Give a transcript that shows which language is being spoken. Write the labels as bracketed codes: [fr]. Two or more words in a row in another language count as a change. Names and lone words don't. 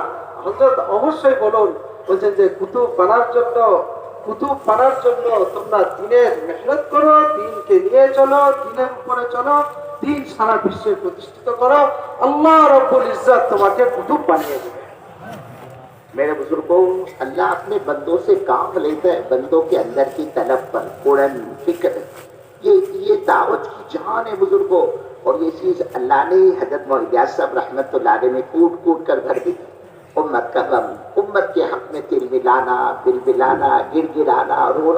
[bn] হযরত অবশ্যই বলুন. বলছেন যে কুতুব বানার জন্য তোমরা দিনের মেহনত করো, দিনকে নিয়ে চলো, দিনের উপরে চলো, দিন সারা বিশ্বে প্রতিষ্ঠিত করো, [ar] الله رب العزة [bn] তোমাকে কুতুব বানিয়ে দেবে. [ur] میرے بزرگوں اللہ اپنے بندوں سے کام لیتا ہے بندوں کے اندر کی طلب پر قرآن فکر. یہ دعوت کی جان ہے بزرگوں, اور یہ چیز اللہ نے حضرت الیاس صاحب [ar] رحمت اللہ علیہ [ur] میں کوٹ کوٹ کر بھر دی. امت کا غم, امت کے حق میں تل ملانا, بل بلانا, گر گرانا, رونا.